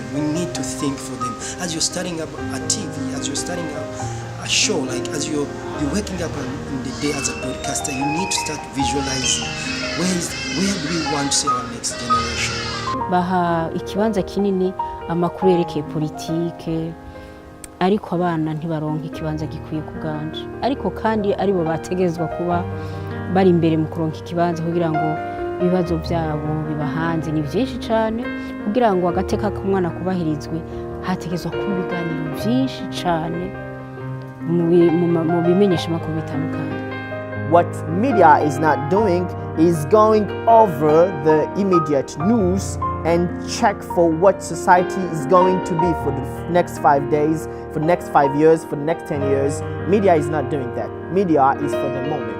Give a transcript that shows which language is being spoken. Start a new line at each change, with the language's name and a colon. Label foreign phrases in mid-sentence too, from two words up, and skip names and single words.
English: We need to think for them. As you're starting up a TV, as you're starting up a show, like as you're waking up in the day as a broadcaster, you need to start visualizing where do we want to see our next generation.
Rundi: Baha ikibanza kinini amakuru yerekeye politike, ariko abana ntibaronka ikibanza gikwiye kuganje. Ariko kandi aribo bategezwa kuba bari imbere mu kuronka ikibanza kugira ngo ibibazo byabo bibahanze ni byinshi cyane, kugira ngo agateka k'umwana kubahirizwe hategezwa kuba ibiganiro byinshi cyane mu bimenyesha makuru bitandukanye.
English: What media is not doing is going over the immediate news and check for what society is going to be for the next 5 days, for the next 5 years, for the next 10 years. Media is not doing that. Media is for the moment.